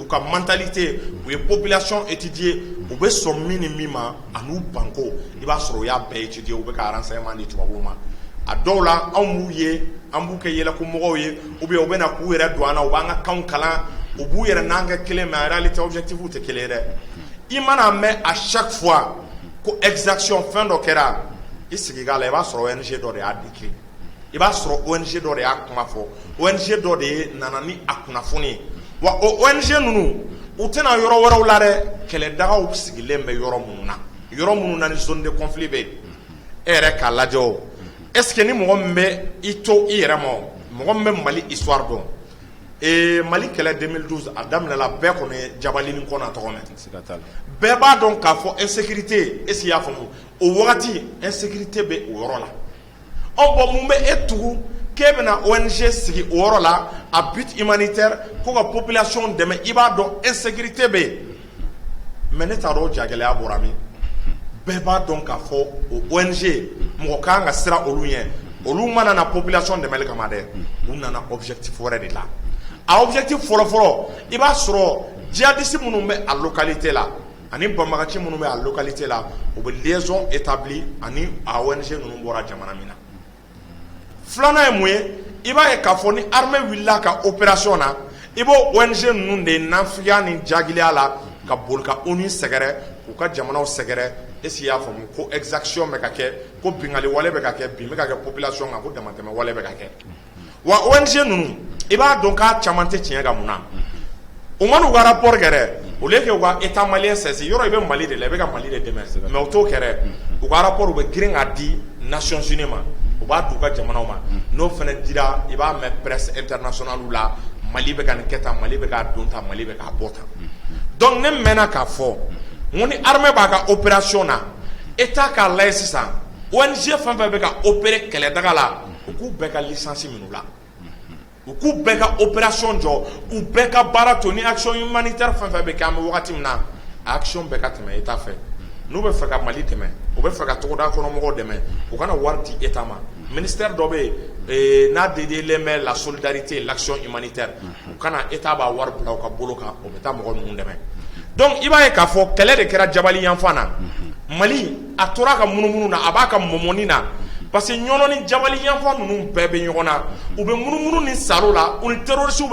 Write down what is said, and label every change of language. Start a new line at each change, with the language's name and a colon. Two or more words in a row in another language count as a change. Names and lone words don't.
Bambara: ka mentalité u ye
French: population étudier
Bambara: u bɛ sɔn min ni min ma an'u banko i b'a sɔrɔ u y'a bɛɛ étudier u bɛ ka renseignement di tubabuw ma a dɔw la anw b'u ye an b'u kɛ yɛlɛkomɔgɔw ye
French: ou bien
Bambara: u bɛ na k'u yɛrɛ don an na u b'an ka kanw kalan u b'u yɛrɛ n'an kɛ kelen
French: mais en réalité objectif
Bambara: tɛ kelen ye dɛ i mana mɛn
French: à chaque fois
Bambara: ko exaction fɛn dɔ kɛra i sigi k'a la i b'a sɔrɔ ONG dɔ de y'a décrit i b'a sɔrɔ ONG dɔ de y'a kuma fɔ ONG dɔ de ye nana ni a kunnafoni ye wa o ONG ninnu u tɛna yɔrɔ wɛrɛw la dɛ kɛlɛdagaw sigilen bɛ yɔrɔ minnu na ni
French: zone de conflit
Bambara: bɛ e yɛrɛ k'a lajɛ o
French: est ce que
Bambara: ni mɔgɔ min bɛ i to i yɛrɛ ma mɔgɔ min bɛ Mali histoire dɔn Mali kɛlɛ 2012 a daminɛla bɛɛ kɔni ye Jabalini Kɔnɛ tɔgɔ mɛn bɛɛ b'a dɔn k'a fɔ
French: insécurité est-ce qu'il y'a
Bambara: faamu o wagati insécurité bɛ o yɔrɔ la bon mun bɛ e tugu k'e bɛna ONG sigi o yɔrɔ la a
French: but humanitaire
Bambara: ko ka population dɛmɛ i b'a dɔn insécurité bɛ yen mais ne t'a dɔn o jagɛlɛya bɔra min bɛɛ b'a dɔn k'a fɔ o ONG mɔgɔ kan ka siran olu ɲɛ olu mana na population dɛmɛli kama dɛ u nana objectif wɛrɛ de la a objectif fɔlɔfɔlɔ i b'a sɔrɔ djihadiste minnu bɛ a localité la ani banbagaci minnu bɛ a localité la u bɛ
French: liaison établie
Bambara: ani a ONG ninnu bɔra jamana min na filanan ye mun ye i b'a ye k'a fɔ ni armée wulila ka opération na i b'o ONG ninnu de nafigiya ni jagiliya la ka boli ka ONU sɛgɛrɛ k'u ka jamanaw sɛgɛrɛ
French: est-ce qu'il y'a
Bambara: faamu ko exaction bɛ ka kɛ ko bingali wale bɛ ka kɛ bin bɛ ka kɛ population kan ko damatɛmɛ wale bɛ ka kɛ wa ONG ninnu i b'a dɔn k'a caman tɛ tiɲɛ kan mun na u man'u ka rapport kɛ dɛ
French: au lieu que
Bambara: u ka
French: état malien saisi
Bambara: yɔrɔ i bɛ Mali de la i bɛ ka Mali de dɛmɛ mais u t'o kɛ dɛ u ka rapport u bɛ girin k'a di Nations Unies ma u b'a d'u ka jamanaw ma n'o fana dira i b'a mɛn
French: presse internationale
Bambara: la Mali bɛ ka nin kɛ tan Mali bɛ k'a don tan Mali bɛ k'a bɔ tan donc ne mɛnna k'a fɔ n ko ni armée b'a ka opération na état k'a lajɛ sisan ONG fɛn fɛn bɛ ka opérer kɛlɛdaga la u k'u bɛɛ ka licence minɛ u la u k'u bɛɛ ka opération jɔ u bɛɛ ka baara to ni
French: action humanitaire
Bambara: fɛn fɛn bɛ kɛ an bɛ wagati min na a action bɛɛ ka tɛmɛ état fɛ n'u bɛ fɛ ka Mali dɛmɛ u bɛ fɛ ka togoda kɔnɔmɔgɔw dɛmɛ u kana wari di état ma ministère dɔ bɛ yen n'a dédiélen bɛ
French: la solidarité et l'action humanitaire
Bambara: u kana état b'a wari bila u ka bolo kan u bɛ taa mɔgɔ ninnu dɛmɛ donc i b'a ye k'a fɔ kɛlɛ de kɛra Jabali yanfan na Mali a tora ka munumunu na a b'a ka mɔmɔni na
French: parce que
Bambara: ɲɔnɔ ni Jabali yanfan ninnu bɛɛ bɛ ɲɔgɔn na u bɛ munumunu ni saro la u ni terroristes